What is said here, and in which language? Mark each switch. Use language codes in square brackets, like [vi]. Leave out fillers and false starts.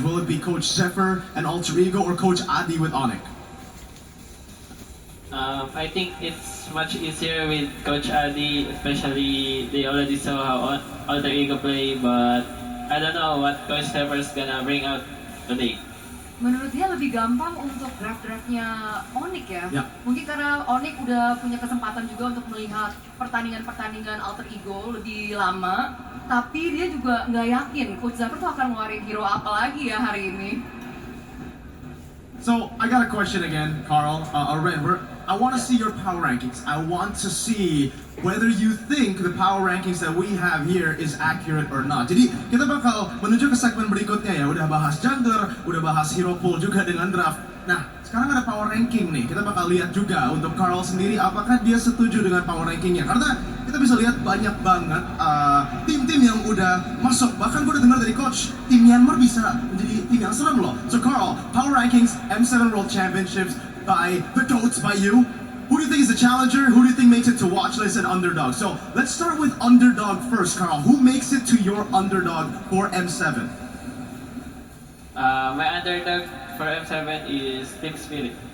[en] Will it be Coach Zephyr and Alter Ego or Coach Adi with Onyx? I think it's much easier with Coach Adi, especially they already saw how Alter Ego play, but I don't know what Coach Zephyr is gonna bring out today. [id] Menurut dia lebih gampang untuk draft-draftnya Onyx ya? Ya. Mungkin karena Onyx udah punya kesempatan juga untuk melihat pertandingan-pertandingan Alter Ego lebih lama, tapi dia juga nggak yakin Coach Zephyr tuh akan ngeluarin hero apa lagi ya hari ini. [en] So I got a question again, Carl. Ren, I want to see your power rankings. I want to see whether you think the power rankings that we have here is accurate or not. [id] Jadi kita bakal menuju ke segmen berikutnya ya. Udah bahas jungler, udah bahas hero pool juga dengan draft. Nah, sekarang ada power ranking nih. Kita bakal lihat juga untuk Carl sendiri apakah dia setuju dengan power rankingnya. Karena kita bisa lihat banyak banget tim-tim yang udah masuk. Bahkan gue udah dengar dari coach, tim Myanmar bisa menjadi tim yang serem loh. [en] So Carl, power rankings, M7 World Championships by the GOATs, by you. Who do you think is the challenger? Who do you think makes it to watch list and underdog? So let's start with underdog first, Carl. Who makes it to your underdog for M7? My underdog for M7 is Team Spirit.